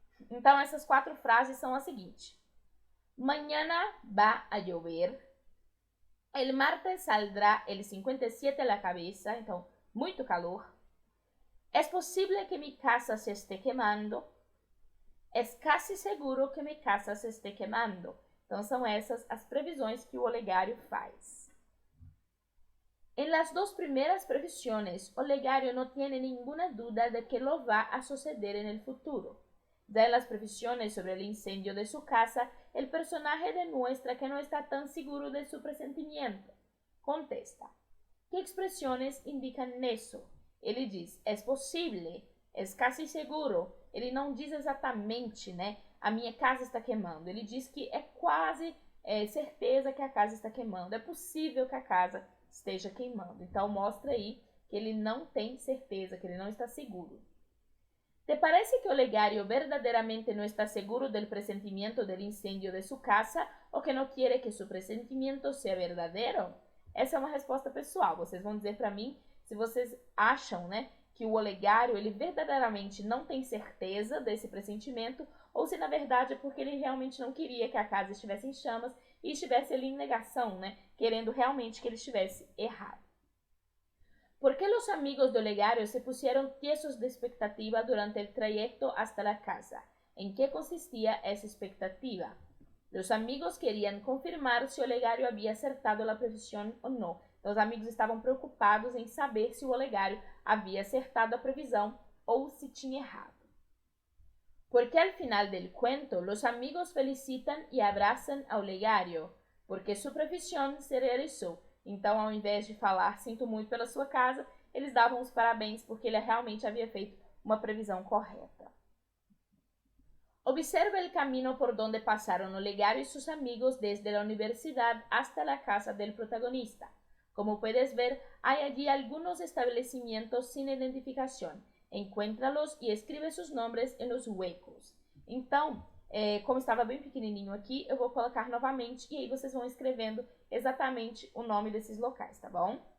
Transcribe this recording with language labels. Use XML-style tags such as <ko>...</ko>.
<pt>Então, essas 4 frases são as seguintes:</pt> <es>mañana va a llover. El martes saldrá el 57 a la cabeza.</es> <pt>Então, muito calor.</pt> <es>Es posible que mi casa se esté quemando. Es casi seguro que mi casa se esté quemando.</es> <pt>Então, são essas as previsões que o Olegário faz.</pt> <es>En las 2 primeras previsiones, Olegário no tiene ninguna duda de que lo va a suceder en el futuro. Ya en las previsiones sobre el incendio de su casa, el personaje demuestra que no está tan seguro de su presentimiento. Contesta: ¿qué expresiones indican eso?</es> <pt>Ele diz:</pt> <es>es posible, es casi seguro.</es> <pt>Ele não diz exatamente, né? A minha casa está queimando. Ele diz que é quase certeza que a casa está queimando. É possível que a casa esteja queimando. Então, mostra aí que ele não tem certeza, que ele não está seguro.</pt> <es>¿Te parece que Olegário verdaderamente no está seguro del presentimiento del incendio de su casa o que no quiere que su presentimiento sea verdadero?</es> <pt>Essa é uma resposta pessoal. Vocês vão dizer para mim se vocês acham, né, que o Olegário ele verdadeiramente não tem certeza desse pressentimento ou se na verdade é porque ele realmente não queria que a casa estivesse em chamas e estivesse ali em negação, né, querendo realmente que ele estivesse errado.</pt> <es>¿Por qué los amigos de Olegário se pusieron tiesos de expectativa durante el trayecto hasta la casa? ¿En qué consistía esa expectativa? Los amigos querían confirmar si Olegário había acertado la previsión o no.</es> <pt>Então, os amigos estavam preocupados em saber se o Olegário havia acertado a previsão ou se tinha errado.</pt> <es>Porque al final del cuento, los amigos felicitan y abrazan a Olegário, porque su previsión se realizó.</es> <pt>Então, ao invés de falar sinto muito pela sua casa, eles davam os parabéns porque ele realmente havia feito uma previsão correta.</pt> <es>Observa el camino por donde pasaron Olegário y sus amigos desde la universidad hasta la casa del protagonista. Como puedes ver, hay allí algunos establecimientos sin identificación. Encuéntralos y escribe sus nombres en los huecos.</es> <pt>Então, como estava bem pequenininho aqui, eu vou colocar novamente e aí vocês vão escrevendo exatamente o nome desses locais, tá bom?</pt>